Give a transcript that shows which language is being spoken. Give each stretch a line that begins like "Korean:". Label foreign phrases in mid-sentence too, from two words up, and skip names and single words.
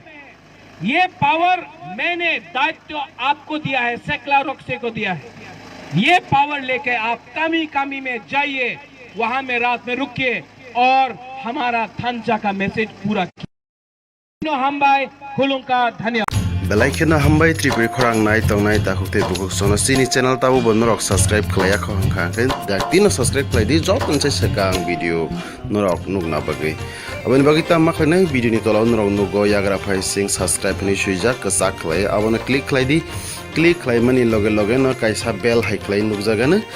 Hindi: ये पावर मैंने दायित्व आपको दिया है, सेक्ला रोक्से को दिया है। ये पावर लेके आप कामी कामी में जाइए, वहां में रात में रुकिए और हमारा थांचा का मैसेज पूरा कीजिए। हम भाई खुलूं का धन्यवाद।
Kok Borok: बेलाइखना हमबाय त्रिपुरी खरांग नाय तंगनाय ताखुते बुक सोनसिनी चैनल ताबो बनरक सब्सक्राइब खलाया खंखांखे दातिनो सब्सक्राइब खलायदि जब मोनसे सेकां भिडियो नरक नुगना बगै अबनि बगिता माखने भिडियो नि तलाव नरक नुगो याग्रा फाइ सिंग सब्सक्राइब नि सुइजा कसा खलाय अबनो क्लिक खलायदि क्लिक खलायमनि लगे लगे न कायसा बेल हाइ खलाय नुगजागानो